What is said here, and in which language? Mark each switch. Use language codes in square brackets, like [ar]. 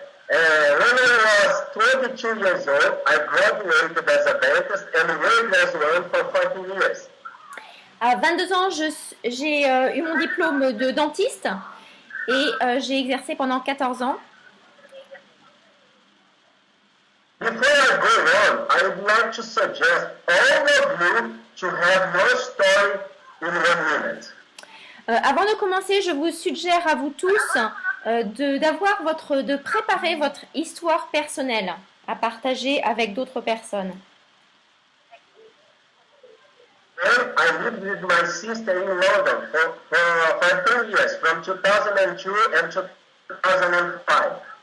[en] was 22 years old, I graduated as a dentist and worked as one for 14 years. [fr] À 22 ans, j'ai eu mon diplôme de dentiste et j'ai exercé pendant 14 ans. [en] Before I go on, I would like to suggest all of you to have your story in 1 minute. [fr] Avant de commencer, je vous suggère à vous tous de préparer votre histoire personnelle à partager avec d'autres personnes. [en] Then I lived with my sister in London for 2 years, from 2002 and 2005.